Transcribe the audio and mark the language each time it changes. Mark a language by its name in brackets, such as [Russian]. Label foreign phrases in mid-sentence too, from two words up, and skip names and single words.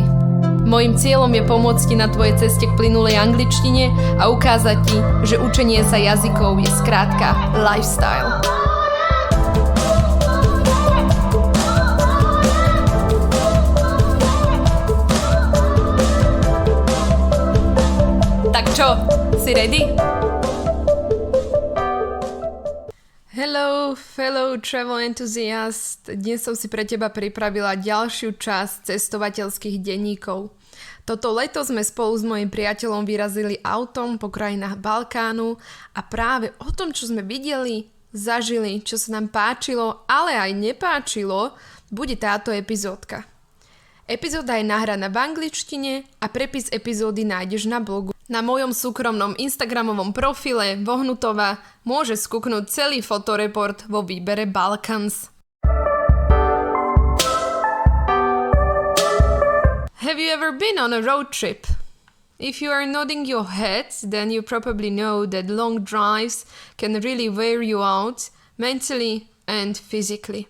[Slovak] Mojím cieľom je pomôcť ti na tvojej ceste k plynulej angličtine a ukázať ti, že učenie sa jazykov je skrátka lifestyle. Tak čo, si ready? [English] Hello, fellow travel enthusiast. [Slovak] Dnes som si pre teba pripravila ďalšiu časť cestovateľských denníkov. Toto leto sme spolu s mojím priateľom vyrazili autom po krajinách Balkánu a práve o tom, čo sme videli, zažili, čo sa nám páčilo, ale aj nepáčilo, bude táto epizódka. Epizóda je nahraná v angličtine a prepis epizódy nájdeš na blogu. Na mojom súkromnom instagramovom profile Vohnutova môžeš skúknúť celý fotoreport vo výbere Balkans. [English] Have you ever been on a road trip? If you are nodding your head, then you probably know that long drives can really wear you out mentally and physically.